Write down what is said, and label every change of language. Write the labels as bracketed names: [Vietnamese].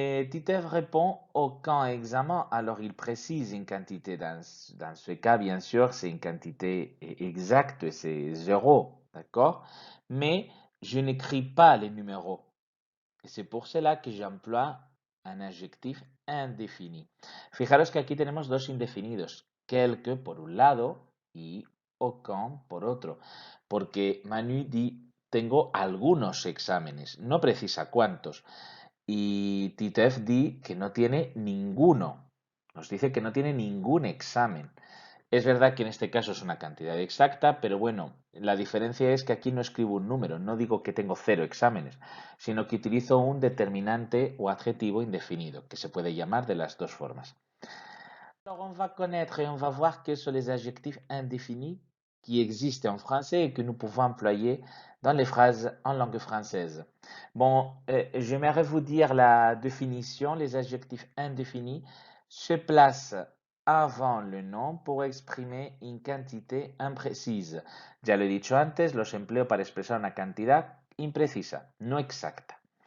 [French] Titeuf répond aucun examen, alors il précise une quantité. Dans ce cas, bien sûr, c'est une quantité exacte, c'est 0, d'accord? Mais je n'écris pas les numéros. Et c'est pour cela que j'emploie un adjectif indéfini. [Spanish] Fijaros que aquí tenemos dos indefinidos, quelque por un lado y aucun por otro, porque Manu dit tengo algunos exámenes, no precisa cuántos. Y Titeuf dit que no tiene ninguno. Nos dice que no tiene ningún examen. Es verdad que en este caso es una cantidad exacta, pero bueno, la diferencia es que aquí no escribo un número, no digo que tengo 0 exámenes, sino que utilizo un determinante o adjetivo indefinido, que se puede llamar de las dos formas. [French] Alors on va connaître et on va voir quels sont les adjectifs indéfinis qui existent en français et que nous pouvons employer dans les phrases en langue française. Bon, j'aimerais vous dire la définition. Les adjectifs indéfinis se placent avant le nom pour exprimer une quantité imprécise. [Spanish] Ya lo he dicho antes, los empleo para expresar una cantidad imprecisa, no exacta.